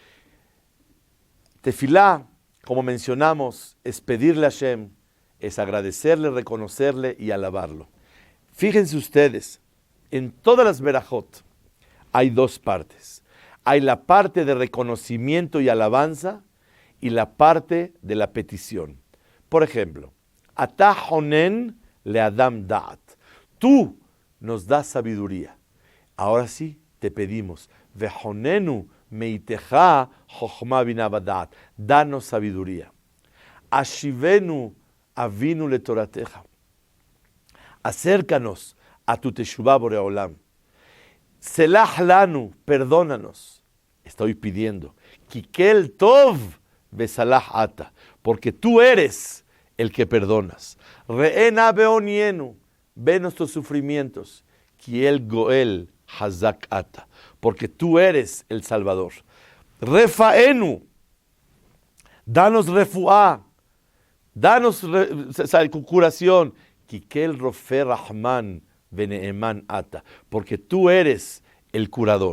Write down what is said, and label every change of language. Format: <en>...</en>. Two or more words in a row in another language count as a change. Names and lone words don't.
<es>Tefilá, como mencionamos, es pedirle a Hashem, es agradecerle, reconocerle y alabarlo. Fíjense ustedes, en todas las verajot hay 2 partes. Hay la parte de reconocimiento y alabanza y la parte de la petición. Por ejemplo,</es> <he>אתה חונן לאדם דעת.</he> <es>Tú nos das sabiduría. Ahora sí, te pedimos,</es> <he>וחננו מאתך חכמה בינה ודעת.</he> <es>Danos sabiduría.</es> <he>השיבנו אבינו לתורתך.</he> <es>Acércanos a tu</es> <he>תשובה בורא עולם. סלח לנו, perdónanos.</he> <es>Estoy pidiendo.</es> <he>כי אל טוב וסלח אתה.</he> <es>Porque tú eres el que perdonas.</es> <he>ראה בענינו.</he> <es>Ve nuestros sufrimientos.</es> <he>כי אל גואל חזק אתה.</he> <es>Porque tú eres el Salvador. Refaenu. Danos refuá. Danos curación.</es> <he>כי אל רופא רחמן ונאמן אתה.</he> <es>Porque tú eres el curador.</es>